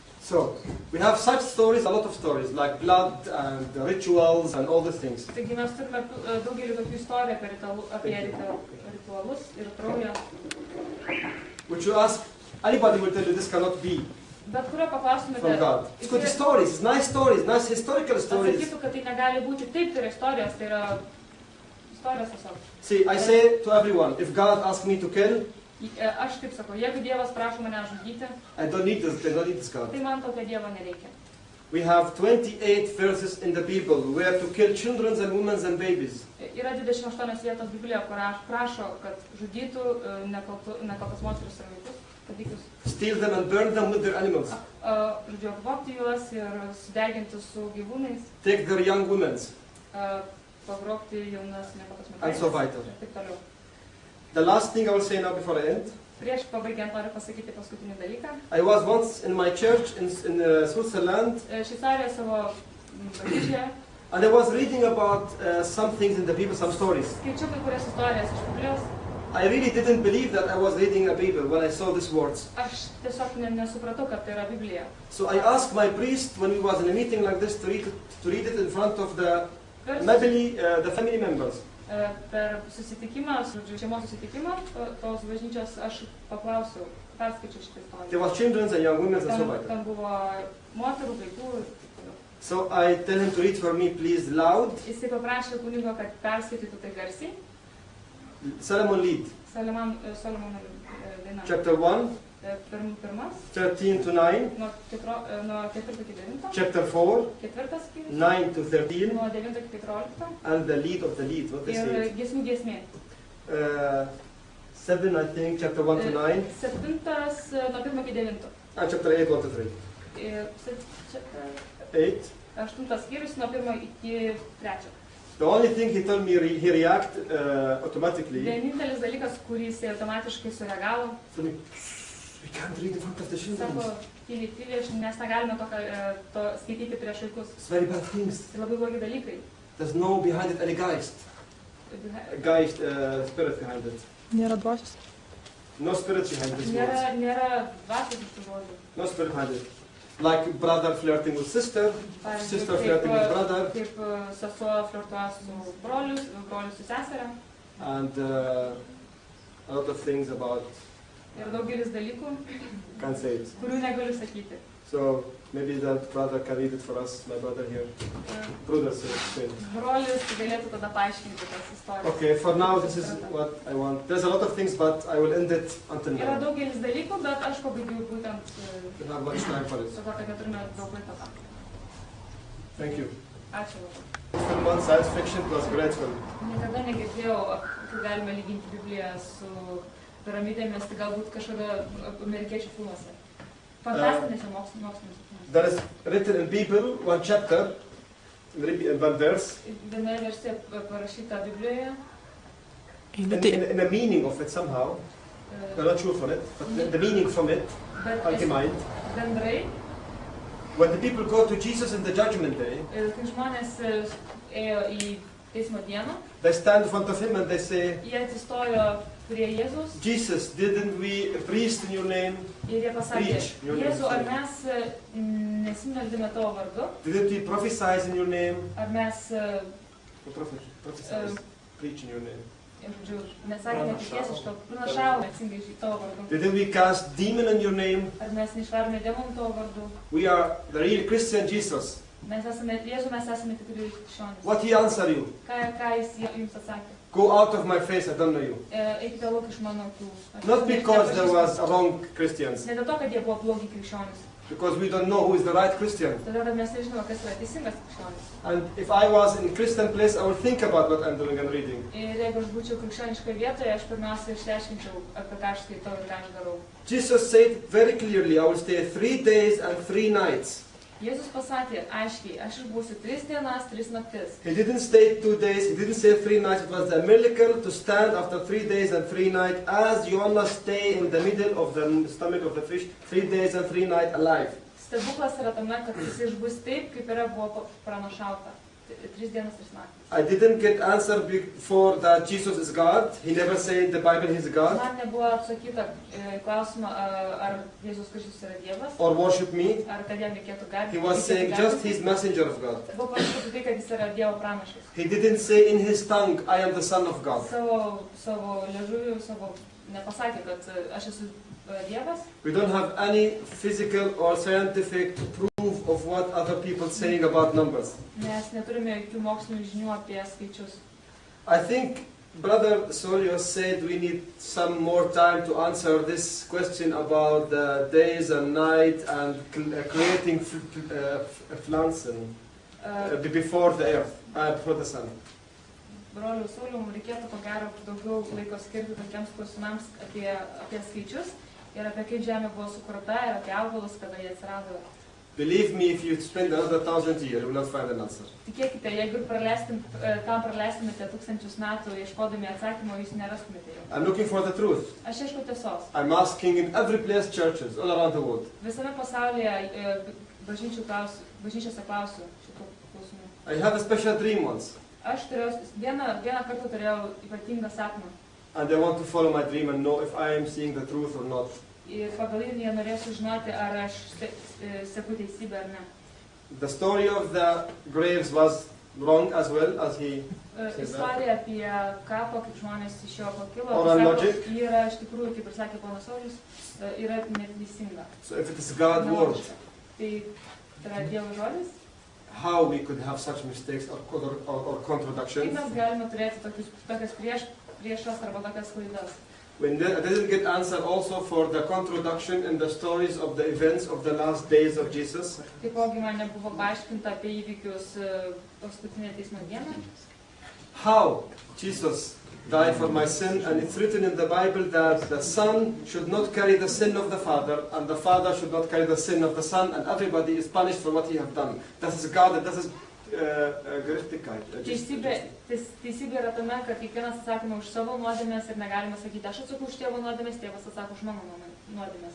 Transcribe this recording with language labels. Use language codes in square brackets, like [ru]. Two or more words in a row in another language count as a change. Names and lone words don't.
[en] So, we have such stories, a lot of stories, like blood and rituals and all these things. [lt] Taigi mes turime daugelį tokių istorijų apie ritualus ir kraują. [en] Which you ask, anybody will tell you this cannot be [lt] Bet kurio paklaustumėte, [en] from God. It's good stories, it's nice historical stories. [lt] Atsakytų, kad tai negali būti taip, tai yra istorijos, tai yra istorijos tiesiog. [en] See, I say to everyone, if God asks me to kill, [lt] Aš taip sakau, jeigu Dievas prašo mane žudyti, [en] I don't need this God. [lt] tai man tokio Dievo nereikia. [en] We have 28 verses in the Bible where to kill children and women and babies. [lt] Yra 28 vietos Biblijoje, kur prašo, kad žudytų nekaltas moteris ir vaikus, kūdikius. [en] Steal them and burn them with their animals. [lt] Žodžiu, apvogti juos ir sudeginti su gyvūnais. [en] Take their young women. [lt] Pagrobti jaunas nekaltas [en] And so [lt] mergaitės. [en] vital. [lt] Ir taip toliau. [en] The last thing I will say now before I end. [lt] Prieš pabaigiant noriu pasakyti paskutinį dalyką. [en] I was once in my church in Switzerland. [lt] Šveicarijoje savo bažnyčioje. [en] And I was reading about some things in the Bible, some stories. [lt] Skaičiau kai kurias istorijas iš Biblijos. [en] I really didn't believe that I was reading a Bible when I saw these words. [lt] Aš tiesiog nesupratau, kad tai yra Biblija. [en] So I asked my priest when we was in a meeting like this to read it in front of the family members. [lt] Per susitikimą, šeimos susitikimą, tos bažnyčios aš paklausiau, perskaičiau šitą istoriją. [en] There was children and young women and so on. [lt] Ten buvo moterų, vaikų ir taip toliau. [en] So I tell him to read for me, please, loud. [lt] Jisai paprašė kunigo, kad perskaitytų tai garsiai. [en] Solomon Lead. [lt] Solomono daina. [en] Chapter 1. [lt] Pirmas. [en] 13 to 9. [lt] Nuo 4 iki 9. [en] Chapter 4. [lt] Ketvirtas skyrius. [en] 9 to 13. [lt] Nuo 9 iki 14. [en] And the lead of the lead. What they say? [lt] Ir giesmių giesmė. [en] 7, I think, chapter 1 to 9. [lt] 7 nuo 1 iki 9. [en] And chapter 8, 1 to 3. 8. [lt] 8 skyrius nuo 1 iki 3. [en] The only thing he told me, he reacted automatically. [lt] Vienintelis dalykas, kurį jis automatiškai sureagavo. [en] We can't read in front of the children. [lt] Sako, tyliai, mes negalime to skaityti prieš vaikus. [en] It's very bad things. [lt] Tai labai blogi dalykai. [en] There's no behind it any geist. Spirit behind it. [lt] Nėra dvasios. [en] No spirit behind this words. [lt] Nėra dvasios iš tų žodžių. [en] No spirit behind it. Like brother flirting with sister, sister flirting with brother. [lt] Kaip sesuo flirtuoja su brolius su seserė. [en] And a lot of things about. [lt] Ir daugelis dalykų, [en] Can't say it. [lt] Kurių negaliu sakyti. [en] So maybe that brother can read it for us, my brother here. Brother said. [lt] Brolis galėtų tada paaiškinti tas istorijas. [en] Okay, for now this is what I want. There's a lot of things, but I will end it until [lt] Yra [en] now. [lt] daugelis dalykų, bet aš pabaigiau būtent [en] We have much time for it. [lt] su to, kad neturime daug laiko tam. [en] Thank you. [lt] Ačiū labai. [en] Film on science fiction plus great film. [lt] Niekada negirdėjau, kaip galime lyginti Bibliją su piramidėmis, tai galbūt kažkada amerikiečių filmuose. Fantastinėse mokslinėse filmuose. [en] There is written in Bible one chapter, one verse, [lt] Viena versija parašyta Biblijoje. [en] in the meaning of it somehow. I'm not sure for it, but the meaning from it, ultimate. [lt] Bendrai, [en] When the people go to Jesus in the judgment day, [lt] kai žmonės ėjo į teismo dieną, [en] they stand in front of him and they say, [lt] jie atsistojo prie Jėzus [en] Jesus, didn't we preach in your name? [lt] ir jie pasakė, Jėzu, ar mes nesimeldėme tavo vardu, [en] Didn't we prophesy in your name? [lt] ar mes, [en] Prophesy, preach in your name. [lt] nesakėme tiesiai iš to, pranašavome atsingai iš tavo vardu, [en] Didn't we cast demon in your name? [lt] ar mes neišvarėme demonų tavo vardu, [en] We are the real Christian Jesus. [lt] mes esame, Jėzu, mes esame tikrai krikščionys. [en] What he answer you? [lt] Ką jis jums atsakė? [en] Go out of my face, I don't know you. [lt] Eikite lauk iš mano akių. [en] Not because there was wrong Christians, [lt] Ne dėl to, kad jie buvo blogi krikščionys. [en] because we don't know who is the right Christian. [lt] Todėl, kad mes nežinome, kas yra teisingas krikščionis. [en] And if I was in Christian place, I would think about what I'm doing and reading. [lt] Ir jeigu aš būčiau krikščioniškoje vietoje, aš pirmiausia išsiaiškinčiau, apie ką aš skaitau ir ką aš darau. [en] Jesus said very clearly, I will stay 3 days and 3 nights. [lt] Jėzus pasakė aiškiai, aš išbūsiu 3 dienas, 3 naktis. [en] He didn't stay 2 days, he didn't say 3 nights. It was a miracle to stand after 3 days and 3 nights as Jonah stay in the middle of the stomach of the fish 3 days and 3 nights alive. [lt] Stebuklas yra tame, kad jis išbus taip, kaip yra buvo pranašauta. 3 dienas 3 naktis. [en] I didn't get answer before that Jesus is God. He never said in the Bible he's God. [lt] Man nebuvo atsakyta klausimą, ar Jėzus Kristus yra Dievas, [en] Or worship me. [lt] ar kad jam reikėtų garbinti. [en] He was saying just he's messenger of God. [lt] Buvo pasakyti tai, kad jis yra Dievo pranašas. [en] He didn't say in his tongue, I am the son of God. [lt] Savo liežuviu, nepasakė, kad aš esu Dievas. [en] We don't have any physical or scientific proof of what other people saying about numbers. [lt] Mes neturime jokių mokslinių žinių apie skaičius. [en] I think Brother Solio said we need some more time to answer this question about the days and night and creating pflanzen before the earth, before the sun. [lt] Brolių Sauliau, reikėtų ko gero daugiau laiko skirti tokiems klausimams apie skaičius ir apie kaip žemė buvo sukurta ir apie augalus, kada jie atsirado. [en] Believe me, if you spend another 1,000 years, you will not find an answer. [lt] Tikėkite, jeigu tam praleistumėte 1000 metų ieškodami atsakymo, jūs nerastumėte jo. [en] I'm looking for the truth. [lt] Aš ieškau tiesos. [en] I'm asking in every place churches all around the world. [lt] Visame pasaulyje bažnyčiose klausiu šitų klausimų. [en] I had a special dream once. [lt] Aš vieną kartą turėjau ypatingą sapną. [en] And I want to follow my dream and know if I am seeing the truth or not. [lt] Ir pagal jį norėjau sužinoti, ar aš seku teisybę ar ne. [en] The story of the graves was wrong as well, as he said [lt] Istorija apie kapą, kaip žmonės iš jo pakilo, [en] Oral logic. [lt] Yra iš tikrųjų, kaip ir sakė ponas Saulius, yra neteisinga. [en] So if it is God's word, [lt] Tai yra Dievo žodis. [en] how we could have such mistakes or [lt] Kaip [en] contradictions? [lt] mes galime turėti tokias priešas arba tokias klaidas. [en] When I didn't get answer also for the contradiction in the stories of the events of the last days of Jesus. [lt] Taipogi man nebuvo paaiškinta apie įvykius paskutinę teismo dieną. [en] How Jesus died for my sin, and it's written in the Bible that the Son should not carry the sin of the Father, and the Father should not carry the sin of the Son, and everybody is punished for what he have done. That is God, that is gerechtigkeit. [lt] Teisybė yra tame, kad kiekvienas atsakoma už savo nuodėmės ir negalima sakyti, aš atsaku už tėvo nuodėmės, tėvas atsako už mano nuodėmės.